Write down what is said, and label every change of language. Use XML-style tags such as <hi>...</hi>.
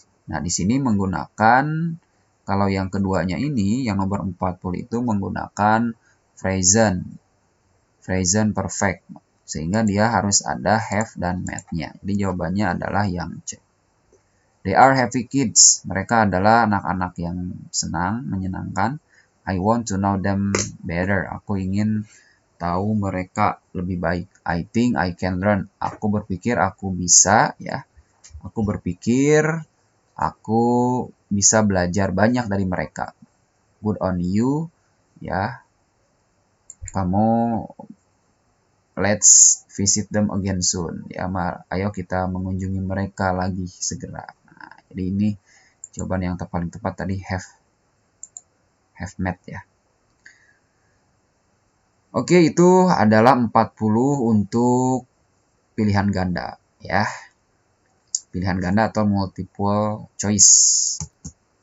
<id>Nah, di sini menggunakan, kalau yang keduanya ini, yang nomor 40 itu menggunakan present perfect. Sehingga dia harus ada have dan met-nya. Jadi jawabannya adalah yang C.</id> <en>They are happy kids.</en> <id>Mereka adalah anak-anak yang senang, menyenangkan.</id> <en>I want to know them better.</en> <id>Aku ingin tahu mereka lebih baik.</id> <en>I think I can learn.</en> <id>Aku berpikir aku bisa ya. Aku berpikir aku bisa belajar banyak dari mereka.</id> <en>Good on you.</en> <id>ya.</id> <en>Kamu let's visit them again soon.</en> <id>Ya, ayo kita mengunjungi mereka lagi segera. Nah, jadi ini jawaban yang paling tepat tadi have met ya. Oke, itu adalah 40 untuk pilihan ganda ya. Pilihan ganda atau multiple choice.</id>